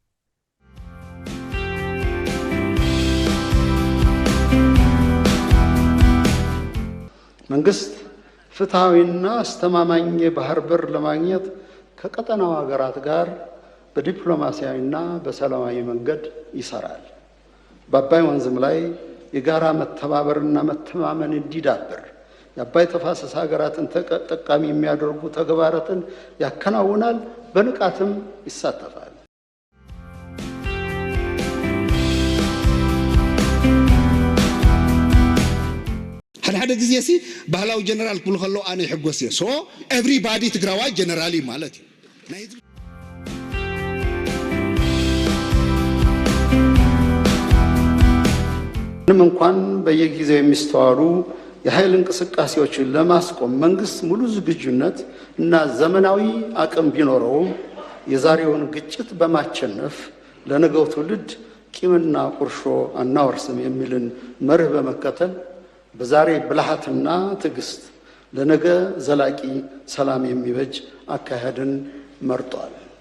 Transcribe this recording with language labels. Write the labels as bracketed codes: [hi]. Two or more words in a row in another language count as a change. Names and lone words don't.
[am] መንግስት ፍትሃዊና አስተማማኝ የባህር በር ለማግኘት ከቀጠናው ሀገራት ጋር በዲፕሎማሲያዊና በሰላማዊ መንገድ ይሰራል። በአባይ ወንዝም ላይ የጋራ መተባበርና መተማመን እንዲዳብር የአባይ ተፋሰስ ሀገራትን ተጠቃሚ የሚያደርጉ ተግባራትን ያከናውናል፣ በንቃትም ይሳተፋል። [ti] ሓደ ጊዜ ሲ ባህላዊ ጀነራል ክብል ከሎ ኣነ ይሕጎስ እየ [en] so everybody [ti] ትግራዋይ ጀነራሊ ማለት እዩ። [am] ምንም እንኳን በየጊዜው የሚስተዋሉ የኃይል እንቅስቃሴዎችን ለማስቆም መንግስት ሙሉ ዝግጁነት እና ዘመናዊ አቅም ቢኖረውም የዛሬውን ግጭት በማቸነፍ ለነገው ትውልድ ቂምና ቁርሾ አናወርስም የሚልን መርህ በመከተል በዛሬ ብልሃትና ትዕግስት ለነገ ዘላቂ ሰላም የሚበጅ አካሄድን መርጧል።